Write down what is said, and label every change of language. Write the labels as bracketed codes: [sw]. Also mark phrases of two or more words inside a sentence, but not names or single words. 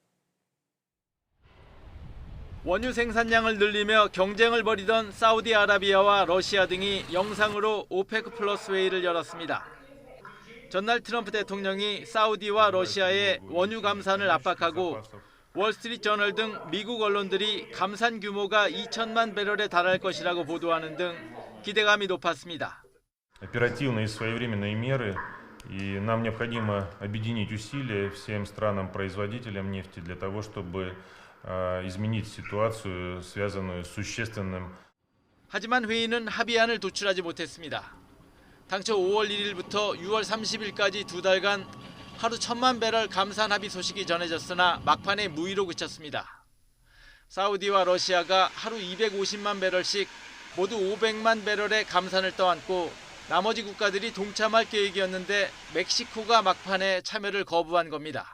[ko] 원유 생산량을 늘리며 경쟁을 벌이던 사우디아라비아와 러시아 등이 영상으로 오페크 플러스 회의를 열었습니다. 전날 트럼프 대통령이 사우디와 러시아의 원유 감산을 압박하고 월스트리트저널 등 미국 언론들이 감산 규모가 2천만 배럴에 달할 것이라고 보도하는 등 기대감이 높았습니다. [ru] Оперативные и своевременные меры, и нам необходимо объединить усилия всем странам-производителям нефти для того, чтобы изменить ситуацию, связанную с существенным. [ko] 하지만 회의는 합의안을 도출하지 못했습니다. 당초 5월 1일부터 6월 30일까지 2달간 하루 1,000만 배럴 감산 합의 소식이 전해졌으나 막판에 무의로 그쳤습니다. 사우디와 러시아가 하루 250만 배럴씩 모두 500만 배럴의 감산을 떠안고 나머지 국가들이 동참할 계획이었는데 멕시코가 막판에 참여를 거부한 겁니다.